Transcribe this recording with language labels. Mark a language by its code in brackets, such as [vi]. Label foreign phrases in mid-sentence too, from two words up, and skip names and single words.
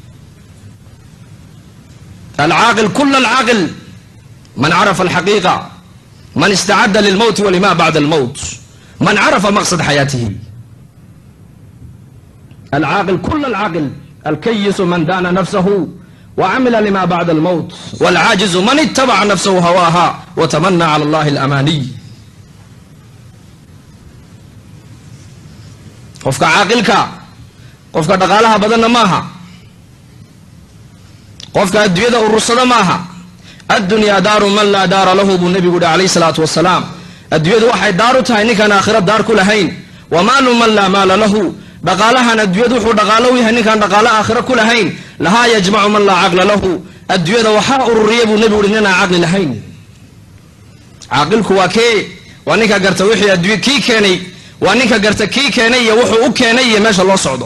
[ar] العاقل كل العاقل من عرف الحقيقة، من استعد للموت ولما بعد الموت، من عرف مقصد حياته. العاقل كل العاقل، الكيس من دان نفسه وعمل لما بعد الموت، والعاجز من اتبع نفسه هواها وتمنى على الله الأماني. [so] qofka caaqilka qofka dhaqaalaha badanna maaha, qofka adduunyada urursada maaha. [ar] الدنيا دار من لا دار له بو النبي قد عليه الصلاة والسلام. [so] الدنيا waxay daar u tahay ninkan aakhira daar ku lahayn. [ar] ومال من لا مال له [so] dhaqaalahan adduunyadu wuxuu dhaqaalo u yahay ninkan dhaqaalo aakhira ku lahayn. [ar] ولها يجمع من لا عقل له. [so] adduunyada waxaa ururiya buu nebigu yidhi ninaan caqli lahayn. caaqilku waa kee? waa ninka garta wixii adduunya kii keenay, waa ninka garta kii keenay iyo wuxuu u keenay iyo meesha loo socdo.